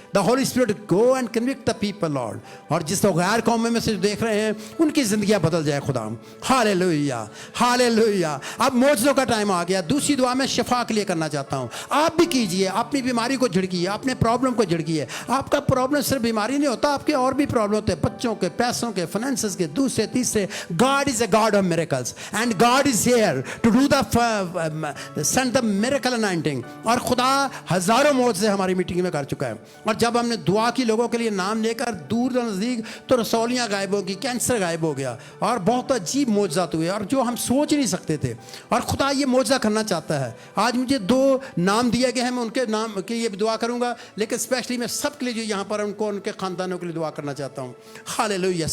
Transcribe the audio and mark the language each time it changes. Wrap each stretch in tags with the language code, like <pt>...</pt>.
<en>The holy spirit go and convict the people Lord.</en> <hi>और जिस लोग गैर कौम में से देख रहे हैं, उनकी जिंदगियां बदल जाए खुदा। Hallelujah, hallelujah. अब मौजज़ों का टाइम आ गया। दूसरी दुआ मैं शिफा के लिए करना चाहता हूँ। आप भी कीजिए, अपनी बीमारी को झिड़किए, अपने प्रॉब्लम को झिड़किए। आपका प्रॉब्लम सिर्फ बीमारी नहीं होता, आपके और भी प्रॉब्लम होते हैं, बच्चों के, पैसों के, फाइनेंसेस के, दूसरे तीसरे।</hi> <en>God is a God of miracles and God is here to do send the miracle anointing।</en> <hi>और खुदा हजारों मौजज़े हमारी मीटिंग में कर चुका है। और जब हमने दुआ की लोगों के लिए नाम लेकर दूर नज़दीक, तो रसौलियाँ गायब हो गई, कैंसर गायब हो गया, और बहुत अजीब मौजज़ात हुए, और जो हम सोच नहीं सकते थे। और खुदा ये मौजज़ा करना चाहता है। आज मुझे 2 नाम दिए गए हैं, मैं उनके नाम के लिए दुआ करूँगा, लेकिन स्पेशली मैं सब के लिए जो यहाँ पर उनको, उनके ख़ानदानों के लिए दुआ करना चाहता हूँ। हालेलुया।</hi>